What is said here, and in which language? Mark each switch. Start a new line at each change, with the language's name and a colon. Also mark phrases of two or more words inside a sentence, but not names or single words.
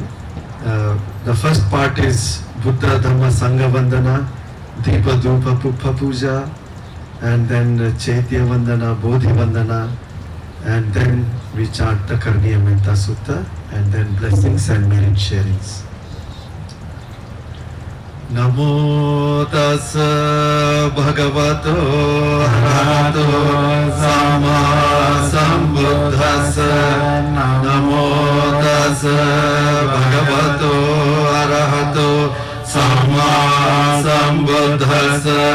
English: The first part is Buddha Dhamma Sangha Vandana, Deepa Dhupa Pupa Puja, and then Chaitya Vandana, Bodhi Vandana, and then we chant the Karniya Metta Sutta, and then blessings and merit sharings.
Pali: Namo tassa bhagavato arahato samma sambuddhassa. Namo tassa bhagavato arahato samma sambuddhassa.